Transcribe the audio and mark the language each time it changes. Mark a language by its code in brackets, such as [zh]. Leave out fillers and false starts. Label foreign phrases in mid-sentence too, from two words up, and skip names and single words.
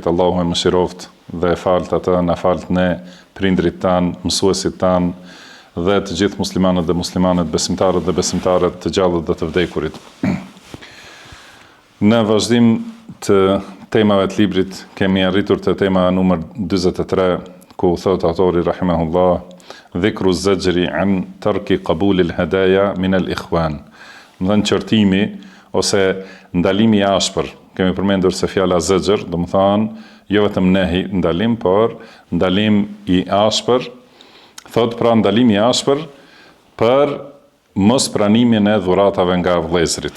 [sq] Allahu e mëshiroft dhe e falt atë, na falt ne, prindrit tan, mësuesit tan dhe të gjithë muslimanët dhe muslimanet, besimtarët dhe besimtarët, të gjallët dhe të vdekurit. Në vazhdim të temave të librit kemi arritur te tema numër 43, ku thot autori rahimahullah: [ar] ذكر زجر عن ترك قبول الهدايا من الإخوان. [sq] Do të çortimi ose ndalimi i ashpër. Kemi përmendur se fjala zajr, do të thonë jo vetëm nehi, ndalim, por ndalim i ashpër. Thot pra ndalim i ashpër për mos pranimin e dhuratave nga vëllezërit.